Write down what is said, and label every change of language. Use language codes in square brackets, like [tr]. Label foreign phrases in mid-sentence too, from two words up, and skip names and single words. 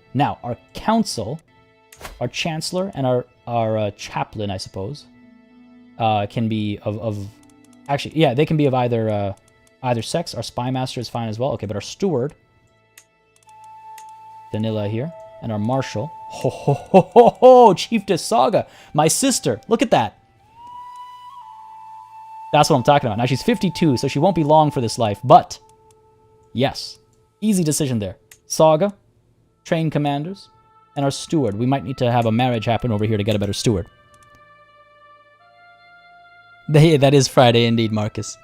[en] Now, our council, our chancellor, and our chaplain, I suppose, can be of actually, yeah, they can be of either sex. Our spy master is fine as well. Okay, but our steward, Danila here, and our marshal, ho ho ho ho ho, Chiefess Saga, my sister. Look at that. That's what I'm talking about. Now, she's 52, so she won't be long for this life, but yes, easy decision there. Saga, train commanders, and our steward. We might need to have a marriage happen over here to get a better steward. That is Friday indeed, Marcus.